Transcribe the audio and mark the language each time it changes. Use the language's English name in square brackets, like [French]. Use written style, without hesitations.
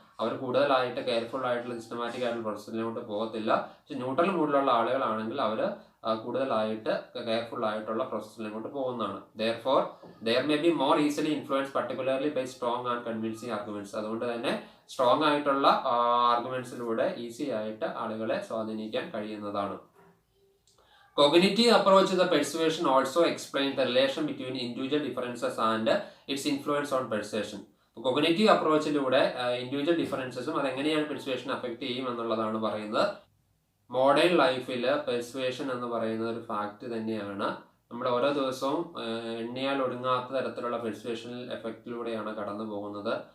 [Malayalam] അവർ കൂടുതലായിട്ട് കെയർഫുൾ ആയിട്ടുള്ള സിസ്റ്റമാറ്റിക് ആയിട്ടുള്ള പ്രോസസ്സിലോട്ട് പോകത്തില്ല. പക്ഷെ ന്യൂട്രൽ മൂഡിലുള്ള ആളുകളാണെങ്കിൽ അവർ കൂടുതലായിട്ട് കെയർഫുൾ ആയിട്ടുള്ള പ്രോസസ്സിലോട്ട് പോകുന്നതാണ്. [English] Therefore, there may be more easily influenced particularly by strong and convincing arguments. [Malayalam] അതുകൊണ്ട് തന്നെ സ്ട്രോങ് ആയിട്ടുള്ള ആർഗ്യുമെന്റ്സിലൂടെ ഈസി ആയിട്ട് ആളുകളെ സ്വാധീനിക്കാൻ കഴിയുന്നതാണ്. [English] Cognitive approach to the persuasion also explains the relation between individual differences and its influence on persuasion. [Malayalam] Cognitive approachലൂടെ individual ഡിഫറൻസസും അതെങ്ങനെയാണ് പെർsuasion affect ചെയ്യും എന്നുള്ളതാണ് പറയുന്നത്. മോഡേൺ ലൈഫിൽ പെർsuasion എന്ന് പറയുന്ന ഒരു ഫാക്ട് തന്നെയാണ്. നമ്മൾ ഓരോ ദിവസവും എണ്ണിയാൽ ഒടുങ്ങാത്ത തരത്തിലുള്ള പെർsuasional എഫക്റ്റിലൂടെയാണ് കടന്നു പോകുന്നത്.